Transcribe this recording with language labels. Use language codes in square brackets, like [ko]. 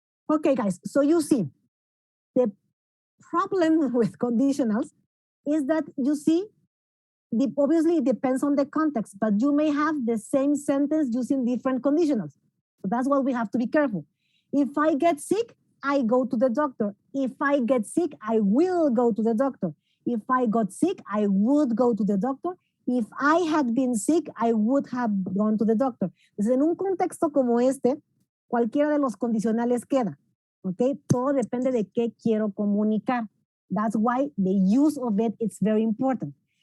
[en] Okay, guys, so you see, the problem with conditionals is that you see, obviously it depends on the context, but you may have the same sentence using different conditionals. So that's why we have to be careful. If I get sick, I go to the doctor. If I get sick, I will go to the doctor. If I got sick, I would go to the doctor. If I had been sick, I would have gone to the doctor. [es] Entonces, en un contexto como este, cualquiera de los condicionales queda. ¿Ok? Todo depende de qué quiero comunicar. [en] That's why the use of it is very important.